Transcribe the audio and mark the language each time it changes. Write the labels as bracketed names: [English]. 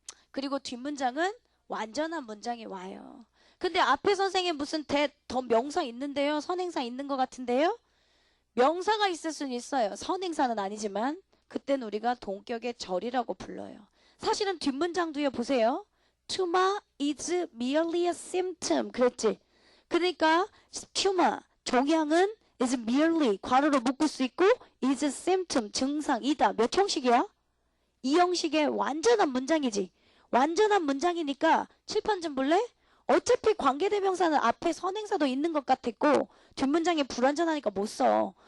[Korean] 그리고 뒷문장은 완전한 문장이 와요. 근데 앞에 선생님 무슨 더 명사 있는데요? 선행사 있는 것 같은데요? 명사가 있을 수는 있어요. 선행사는 아니지만 그때는 우리가 동격의 절이라고 불러요. 사실은 뒷문장도요. 보세요. [English] Tumor is merely a symptom. [Korean] 그랬지? 그러니까 tumor, 종양은 is merely, 괄호로 묶을 수 있고 is a symptom, 증상이다. 몇 형식이야? 이 형식의 완전한 문장이지. 완전한 문장이니까 칠판 좀 볼래? 어차피 관계대명사는 앞에 선행사도 있는 것 같았고 뒷문장이 불완전하니까 못 써.